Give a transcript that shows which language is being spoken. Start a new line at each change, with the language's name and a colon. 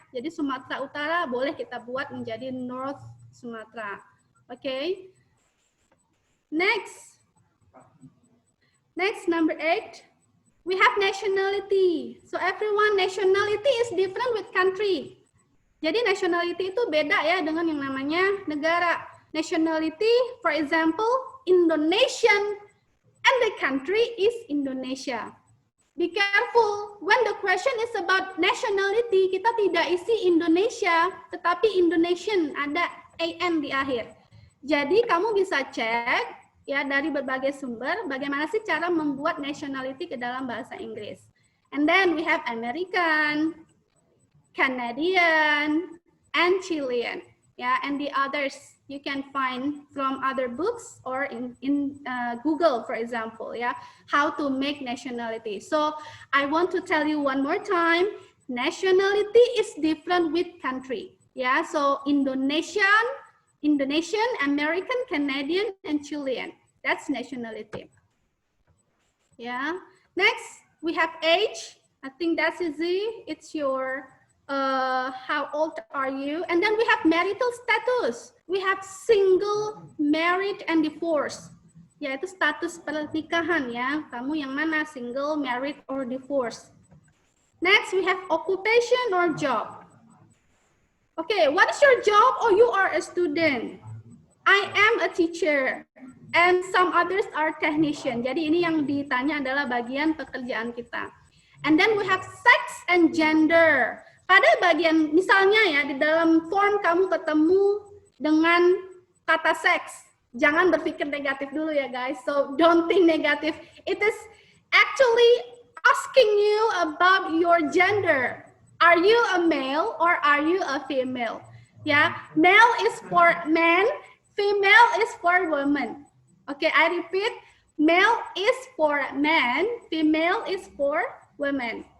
Indonesian: Jadi Sumatera Utara boleh kita buat menjadi North Sumatra. Oke.
English: Next, number 8, we have nationality. So everyone, nationality is different with country.
Indonesian: Jadi nationality itu beda ya dengan yang namanya negara.
English: Nationality, for example, Indonesian, and the country is Indonesia. Be careful, when the question is about nationality,
Indonesian: kita tidak isi Indonesia, tetapi Indonesian, ada AN di akhir. Jadi kamu bisa cek ya dari berbagai sumber, bagaimana sih cara membuat nationality ke dalam bahasa Inggris.
English: And then we have American, Canadian, and Chilean. And the others you can find from other books or in Google, for example, how to make nationality. So I want to tell you one more time, nationality is different with country. So Indonesian, American, Canadian, and Chilean. That's nationality. Next, we have age. I think that's easy. It's your how old are you? And then we have marital status. We have single, married, and divorced.
Indonesian: Yaitu status pernikahan ya. Kamu yang mana? Single, married, or divorced.
English: Next, we have occupation or job. Okay, what is your job? Oh, you are a student. I am a teacher. and some others are technician.
Indonesian: Jadi ini yang ditanya adalah bagian pekerjaan kita.
English: And then we have sex and gender.
Indonesian: Pada bagian, misalnya ya, di dalam form kamu ketemu dengan kata seks. Jangan berpikir negatif dulu ya guys.
English: So don't think negative. It is actually asking you about your gender. Are you a male or are you a female? Yeah, male is for man, female is for woman. Okay, I repeat, male is for man, female is for women.